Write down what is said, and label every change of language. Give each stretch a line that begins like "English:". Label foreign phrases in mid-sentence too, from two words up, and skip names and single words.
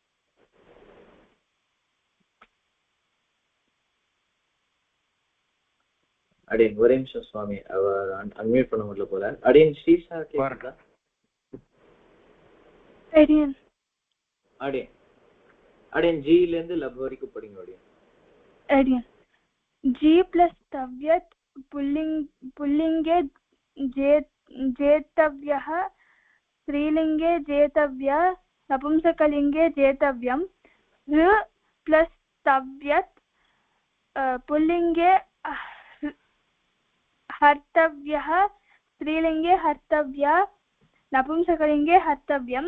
Tamil: அடியன் ஒரே நிமிஷம் சுவாமி, அவர் அன்மியூட் பண்ண முடியல போல. அடியன் ஸ்ரீஷா கேக்குறதா? அடியன் அடியன் அடியன் ஜில இருந்து லப் வரைக்கும் படிங்க.
Sanskrit: अडियन् जी प्लस तव्यत् पुल्लिंगे जेतव्यः, स्त्रीलिंगे जेतव्या, नपुंसकलिंगे जेतव्यं. ऋ प्लस तव्यत् पुल्लिंगे हर्तव्यः, स्त्रीलिंगे हर्तव्या, नपुंसकलिंगे हर्तव्यं.